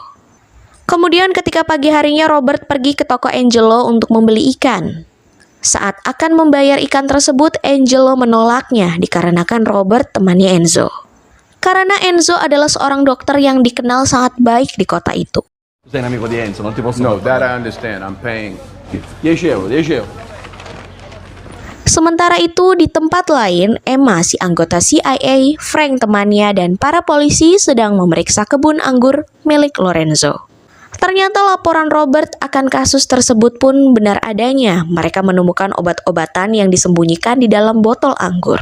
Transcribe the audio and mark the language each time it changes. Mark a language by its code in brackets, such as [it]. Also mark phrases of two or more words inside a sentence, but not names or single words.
[id] Kemudian ketika pagi harinya Robert pergi ke toko Angelo untuk membeli ikan. Saat akan membayar ikan tersebut, Angelo menolaknya dikarenakan Robert temannya Enzo. Karena Enzo adalah seorang dokter yang dikenal sangat baik di kota itu. [it] Sei un amico di Enzo, non ti posso... [en] No, that I understand. I'm paying 10 euro. [id] Sementara itu, di tempat lain, Emma, si anggota CIA, Frank temannya, dan para polisi sedang memeriksa kebun anggur milik Lorenzo. Ternyata laporan Robert akan kasus tersebut pun benar adanya. Mereka menemukan obat-obatan yang disembunyikan di dalam botol anggur.